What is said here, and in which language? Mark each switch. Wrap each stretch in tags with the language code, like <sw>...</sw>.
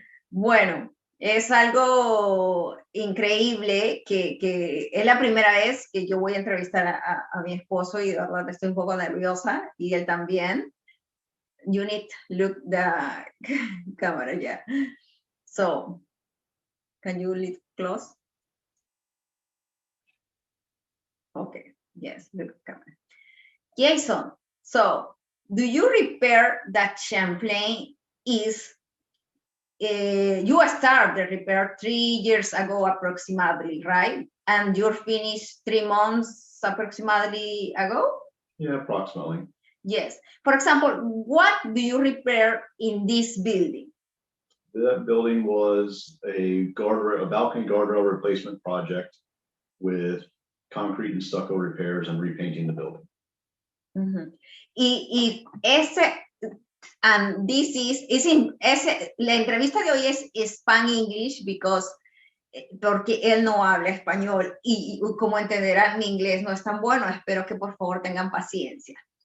<es>Bueno, es algo increíble que es la primera vez que yo voy a entrevistar a mi esposo y de verdad estoy un poco nerviosa y él también.</es> <en>You need to look the camera, yeah. So, can you look close? Okay, yes, look at the camera. Jason, so do you repair that Champlain is you started the repair 3 years ago approximately, right? And you're finished 3 months approximately ago? Yeah, approximately. Yes. For example, what do you repair in this building? That building was a balcony guardrail replacement project with concrete and stucco repairs and repainting the building. Uh-huh.</en> <es>Y</es> <en>and this</en> <es>la entrevista de hoy es Spanglish porque él no habla español y como entenderán mi inglés no es tan bueno, espero que por favor tengan paciencia.</es>